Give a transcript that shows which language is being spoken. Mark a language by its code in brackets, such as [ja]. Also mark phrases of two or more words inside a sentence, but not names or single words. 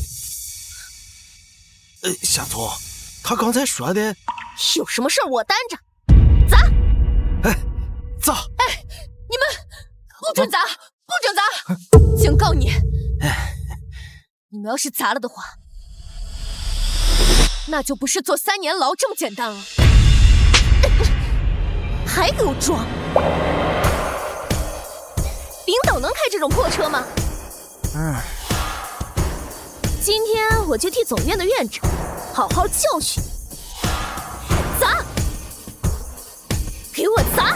[zh] 小聰，他剛才說的有什麼事我擔着，砸！砸！你們不准砸，不准砸！警告你，你們要是砸了的話，那就不是坐3年牢這麼簡單了。還給我裝！領導能開這種破車嗎？今天我就替總院的院長好好教訓你。砸！給我砸！